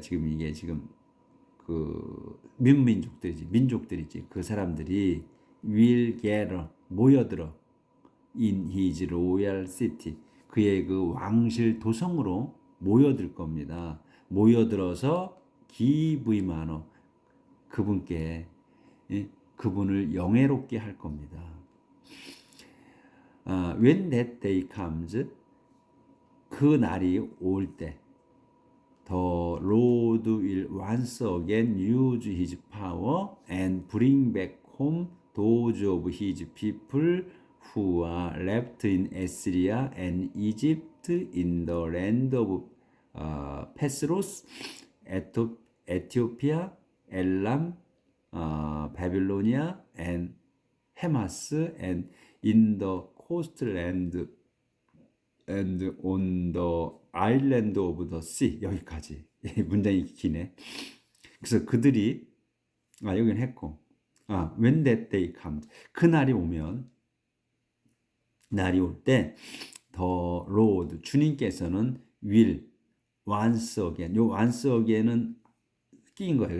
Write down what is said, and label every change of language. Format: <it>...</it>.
<ko>지금 이게 지금 그 민족들이지. 그 사람들이</ko> <en>will gather</en> <ko>모여들어</ko> <en>in his royal city.</en> <ko>그의 그 왕실 도성으로 모여들 겁니다. 모여들어서</ko> <en>give him honor.</en> <ko>그분께 그분을 영예롭게 할 겁니다.</ko> <en>When that day comes,</en> <ko>그 날이 올 때,</ko> <en>the Lord will once again use his power and bring back home those of his people who are left in Assyria and Egypt in the land of Pathros, Ethiopia, Elam, Babylonia, and Hamas, and in the coastland and on the island of the sea.</en> <ko>여기까지. 문장이 기네. 그래서 그들이 여기는 했고</ko> <en>when that day comes</en> <ko>그 날이 오면 올 때</ko> <en>the Lord</en> <ko>주님께서는</ko> <en>will once again</en> <ko>요</ko> <en>once again</en> <ko>은 끼인 거예요.</ko>